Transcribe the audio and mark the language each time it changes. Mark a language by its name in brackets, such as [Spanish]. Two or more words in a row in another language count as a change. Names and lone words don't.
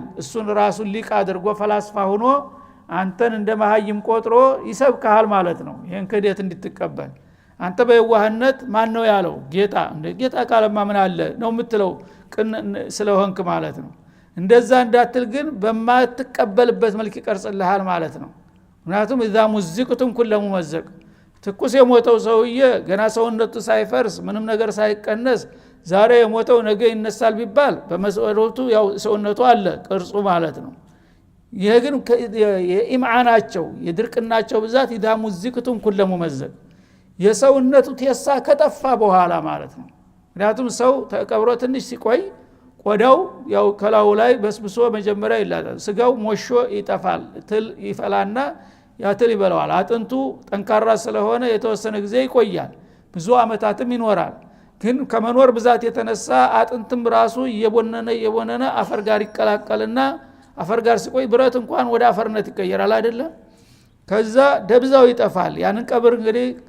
[Amharic] እሱን ራሱን ሊቅ አድርጎ ፈላስፋ ሆኖ አንተን እንደ መሃይም ቆጥሮ ይሰብካል ማለት ነው ይሄን ከዴት እንድትቀበል አንተ በየዋህነት ማን ነው ያለው ጌታ እንደ ጌታ ካለማ ምን አለ ነው የምትለው ቅን ስለሆንክ ማለት ነው እንደዛ እንዳትል ግን በማትቀበልበት መልክ ይቀርጽልሃል ማለት ነው ምክንያቱም [Arabic] اذا مزقتم كل ممزق [Amharic] ትኩስ የሞተው ሰውዬ ገና ሰውነቱ ሳይፈርስ ምንም ነገር ሳይቀነስ ዛሬ የሞተው ነገ ይነሳል ቢባል በመሰረቱ ያው ሰውነቱ አለ ቅርጹ ማለት ነው ይሄ ግን የኢምዓናቸው የድርቅናቸው ብዛት [Arabic] اذا مزقتم كل ممزق [Amharic] የሰውነቱ ተሳ ከጠፋ በኋላ ማለት ነው ምክንያቱም ሰው ተቀብሮ ትንሽ ሲቆይ ቆዳው ያው ከላው ላይ በስብሶ መጀመሪያ ይላታል ስጋው ሞሾ ይጠፋል ትል ይፈላና ያትል ይበላዋል አጥንቱ ጠንካራ ስለሆነ የተወሰነ ጊዜ ይቆያል ብዙ አመታትም ይኖራል ግን ከመኖር ብዛት የተነሳ አጥንትም ራሱ የቦነነ አፈር ጋር ይቀላቀልና አፈር ጋር ሲቆይ ብረት እንኳን ወደ አፈርነት ይቀየራል አይደለ ከዛ ደብዛው ይጠፋል ያንን ቀብር እንግዲህ